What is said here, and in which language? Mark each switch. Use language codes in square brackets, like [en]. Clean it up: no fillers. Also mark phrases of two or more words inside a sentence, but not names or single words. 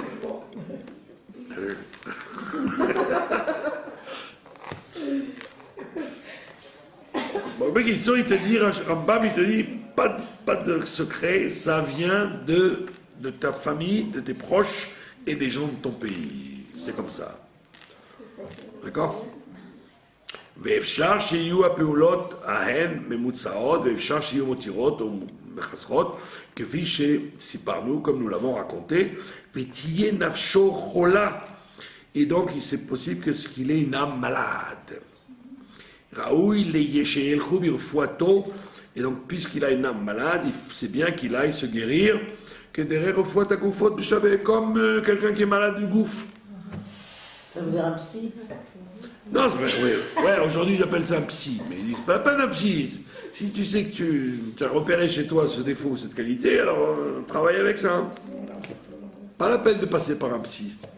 [fr] Bon, mais il te dit, Rambam, il te dit, pas de secret, ça vient de ta famille, de tes proches et des gens de ton pays. C'est comme ça. D'accord? [he] ואפשר שיהיו הפעולות ההן ממוצעות, ואפשר שיהיו מותירות או מחסרות, כפי שסיפרנו, [fr] comme nous l'avons raconté, [he] ותהיה נפשו חולה. [fr] Et donc, c'est possible qu'il ait une âme malade. [he] ראוי שילכו ברפואתו, [fr] et donc, puisqu'il a une âme malade, c'est bien qu'il aille se guérir, [he] כדרך רפואת הגופות בשווה, [fr] comme quelqu'un qui est malade du gouffre. Ça veut dire un psy? Non, ouais, aujourd'hui ils appellent ça un psy, mais ils disent pas la peine un psy. Si tu sais que tu as repéré chez toi ce défaut, cette qualité, alors travaille avec ça. Pas la peine de passer par un psy.